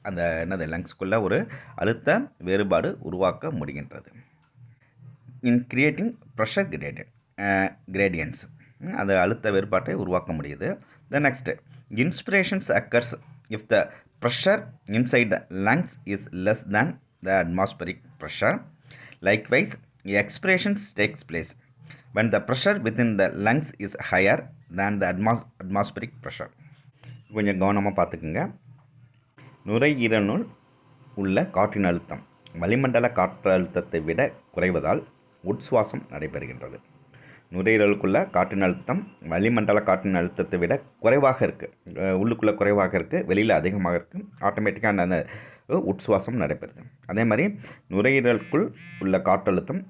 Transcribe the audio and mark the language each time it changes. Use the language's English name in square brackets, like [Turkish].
[Tamil] அந்த என்னது லங்ஸ்குள்ள ஒரு அழுத்த வேறுபாடு உருவாக்க முடிகின்றது. [English] in creating pressure gradients, [Tamil] அந்த அழுத்த வேறுபாட்டை உருவாக்க முடியுது. [English] The next, inspirations occurs if the pressure inside the lungs is less than the atmospheric pressure. Likewise expirations takes place when the pressure within the lungs is higher than the atmospheric pressure. [Tamil] கொஞ்சம் கவனமாக பார்த்துக்குங்க. நுரையீரலுள் உள்ள காற்றின் அழுத்தம் வளிமண்டல காற்று அழுத்தத்தை விட குறைவதால் உட்சுவாசம் நடைபெறுகின்றது. நுரையீரலுக்குள்ள காற்றின் அழுத்தம் வளிமண்டல காற்றின் அழுத்தத்தை விட குறைவாக இருக்குது. உள்ளுக்குள்ளே குறைவாக இருக்குது, வெளியில் அதிகமாக இருக்குது. ஆட்டோமேட்டிக்காக அந்த உட்சுவாசம் நடைபெறுது. அதே மாதிரி நுரையீரலுக்குள் உள்ள காற்றழுத்தம்